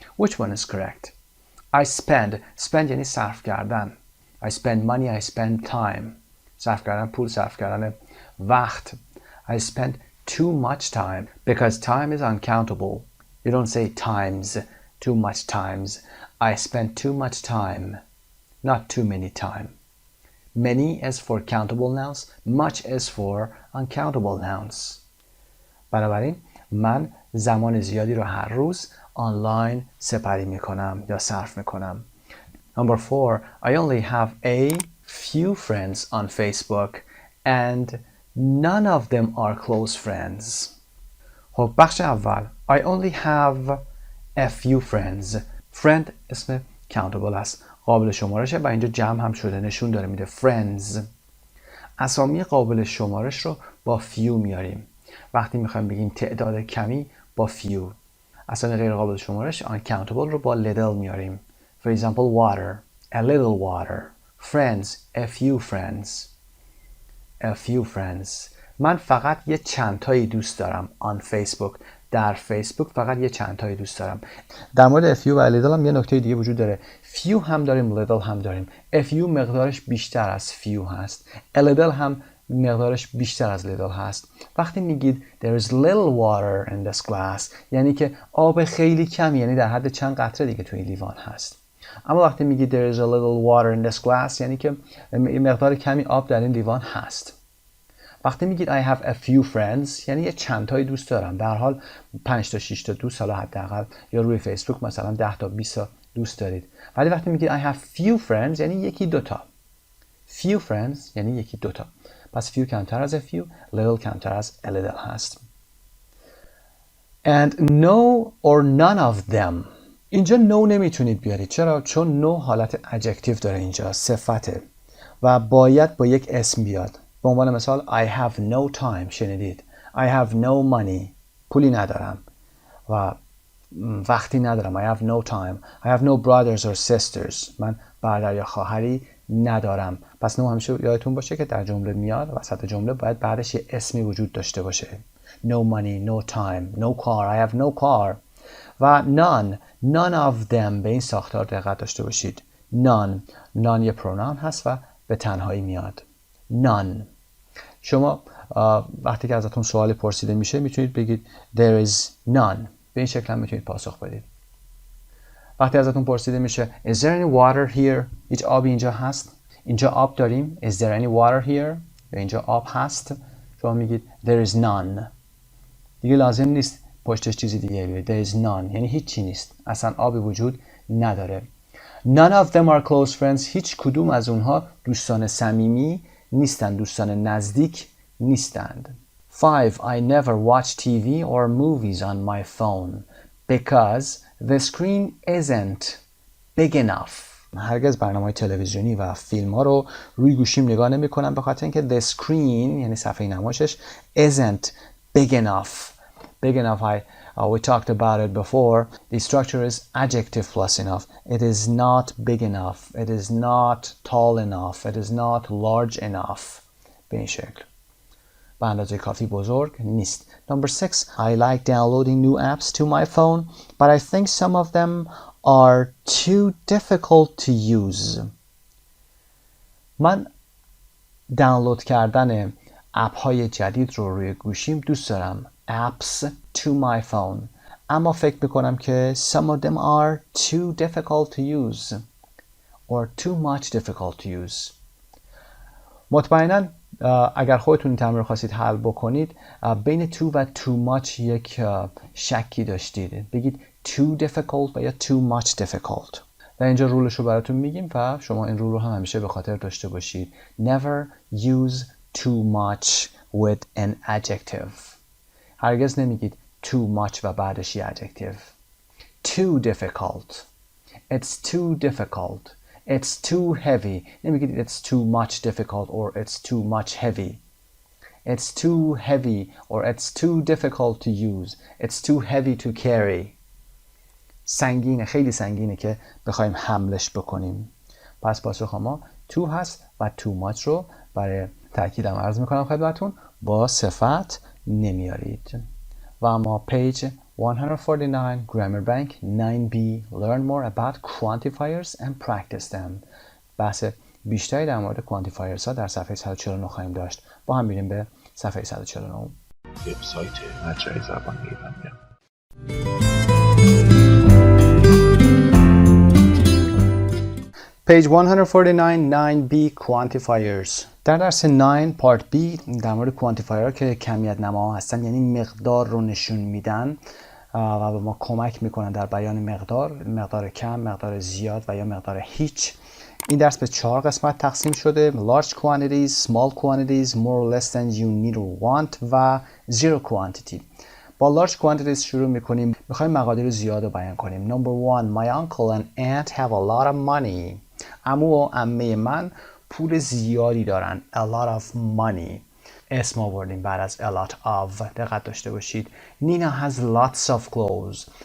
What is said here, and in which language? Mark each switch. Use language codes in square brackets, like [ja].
[en] Which one is correct? I spend [fa] یعنی صرف کردن. [en] I spend money, I spend time. [fa] صرف کردن پول، صرف کردن وقت. [en] I spend too much time because time is uncountable. You don't say times, too much times. I spend too much time, not too many time. Many is for countable nouns, much is for uncountable nouns. [fa] بنابراین من زمان زیادی رو هر روز آنلاین سپری میکنم یا صرف میکنم. [en] Number 4, I only have a few friends on Facebook and none of them are close friends. [fa] خب بخش اول [en] I only have a few friends. [fa] Friend اسم countable است، قابل شمارشه و اینجا جمع هم شده، نشون داره میده friends. اسامی قابل شمارش رو با few میاریم. وقتی میخوایم بگیم تعداد کمی با few. اسامی غیر قابل شمارش uncountable رو با little میاریم. [en] For example, water, a little water. Friends, a few friends. A few friends. [fa] من فقط یه چند تایی دوست دارم [en] on Facebook. [fa] در فیسبوک فقط یه چند تایی دوست دارم. در مورد a few و a little هم یه نکته دیگه وجود داره. Few هم داریم، little هم داریم. A few مقدارش بیشتر از few هست. A little هم مقدارش بیشتر از little هست. وقتی میگید [en] there is little water in this glass [fa] یعنی که آب خیلی کمی، یعنی در حد چند قطره دیگه توی لیوان هست. اما وقتی میگید [en] there is a little water in this glass [fa] یعنی که مقدار کمی آب در این لیوان هست. وقتی میگید [en] I have a few friends [fa] یعنی یه چند تایی دوست دارم. در حال 5 تا 6 تا دوست حالا حداقل، یا روی فیسبوک مثلا 10 تا 20 تا دوست دارید. ولی وقتی میگید [en] I have few friends [fa] یعنی یکی دو تا. [en] Few friends [fa] یعنی یکی دو تا. پس few کمتر از a few، little کمتر از a little هست. [en] And no or none of them. [fa] اینجا no نمیتونید بیارید. چرا؟ چون no حالت adjective داره، اینجا صفته و باید با یک اسم بیاد. به عنوان مثال [en] I have no time. شنیدید؟ I have no money. [fa] پولی ندارم و وقتی ندارم. [en] I have no time. I have no brothers or sisters. [fa] من برادر یا خواهری ندارم. پس no همیشه یادتون باشه که در جمله میاد، وسط جمله باید بعدش یه اسمی وجود داشته باشه. [en] No money, no time, no car. I have no car. و none of them. [fa] به این ساختار دقت داشته باشید. none یه پرونام هست و به تنهایی میاد. [en] none. [fa] شما وقتی که ازتون سوالی پرسیده میشه میتونید بگید [en] there is none. [fa] به این شکل هم میتونید پاسخ بدید. وقتی ازتون پرسیده میشه [en] is there any water here؟ [fa] هیچ آبی اینجا هست؟ اینجا آب داریم. [en] is there any water here؟ [fa] یا اینجا آب هست؟ شما میگید [en] there is none. [fa] دیگه لازم نیست پشتش چیزی دیگه بیاد. [en] there is none [fa] یعنی هیچی نیست، اصلا آبی وجود نداره. [en] none of them are close friends. [fa] هیچ کدوم از اونها دوستان صمیمی نیستند، دوستان نزدیک نیستند. 5. [en] I never watch TV or movies on my phone because the screen isn't big enough. [fa] هرگز برنامه‌های تلویزیونی و فیلم ها رو روی گوشیم نگاه نمی کنم به خاطر اینکه [en] the screen [fa] یعنی صفحه نمایشش [en] isn't big enough. Big enough, we talked about it before. The structure is adjective plus enough. It is not big enough. It is not tall enough. It is not large enough. [fa] به این شکل. به اندازه کافی بزرگ نیست. [en] Number 6. I like downloading new apps to my phone, but I think some of them are too difficult to use. [fa] من دانلود کردن اپ های جدید رو روی گوشیم دوست دارم. [en] apps to my phone. [fa] اما فکر میکنم که [en] some of them are too difficult to use or too much difficult to use. [fa] مطمئناً اگر خودتون این تمرین رو خواستید حل بکنید بین too و too much یک شکی داشتید. بگید [en] too difficult [fa] و یا [en] too much difficult. [fa] و اینجا رولش رو براتون میگیم و شما این رول رو هم همیشه به خاطر داشته باشید. [en] Never use too much with an adjective. [fa] هرگز نمیگید [en] too much [fa] و بعدش یه adjective. [en] Too difficult. It's too difficult. It's too heavy. [fa] نمیگید [en] it's too much difficult or it's too much heavy. It's too heavy or it's too difficult to use. It's too heavy to carry. [fa] سنگینه، خیلی سنگینه که بخوایم حملش بکنیم. پس پاسخ ما too هست و [en] too much [fa] رو برای تأکیدم عرض میکنم خدمتون با صفت نمیارید. و اما پیج [en] 149 Grammar Bank 9B Learn more about quantifiers and practice them. [fa] بحث بیشتری در مورد quantifiers ها در صفحه 149 خواهیم داشت. با هم میریم به صفحه 149. وبسایت مجموعه زبان ایرانی. [en] Page 149 9B Quantifiers. [fa] در درس 9 پارت B در مورد کوانتیفایر که کمیت نماها هستن، یعنی مقدار رو نشون میدن و به ما کمک میکنن در بیان مقدار کم، مقدار زیاد و یا مقدار هیچ. این درس به 4 قسمت تقسیم شده: [en] large quantities, small quantities, more or less than you need or want و zero quantity. [fa] با large quantities شروع میکنیم. میخوایم مقادیر زیاد رو بیان کنیم. [en] Number 1. My uncle and aunt have a lot of money. [fa] عمو و عمه من پول زیادی دارن. [en] A lot of money. [fa] اسم آوردیم بعد از a lot of. دقت داشته باشید. [en] Nina has lots of clothes.